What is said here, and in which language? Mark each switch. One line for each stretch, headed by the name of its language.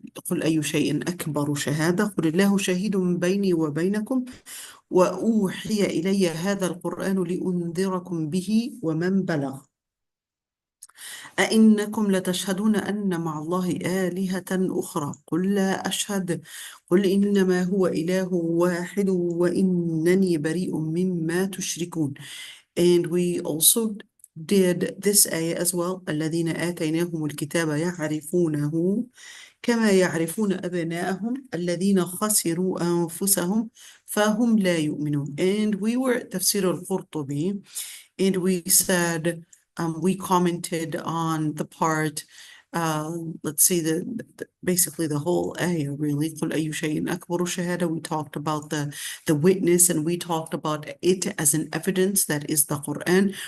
Arabic: قل أي شيء أكبر شهادة قل الله شهيد بيني وبينكم وأوحي إلي هذا القرآن لأنذركم به ومن بلغ أئنكم لتشهدون أن مع الله آلهة أخرى قل لا أشهد قل إنما هو إله واحد وإنني بريء مما تشركون.
English: And we also did this ayah as well.
Arabic: الذين آتيناهم الكتاب يعرفونه كما يعرفون أبناءهم الذين خسروا أنفسهم فهم لا يؤمنون.
English: And we were at Tafseer Al-Qurtubi, and we said, we commented on the part, let's see, basically the whole ayah, really.
Arabic: قُلْ أَيُّ شَيْءٍ أَكْبَرُ شَهَادَةٍ.
English: We talked about the witness, and we talked about it as an evidence, that is the Quran.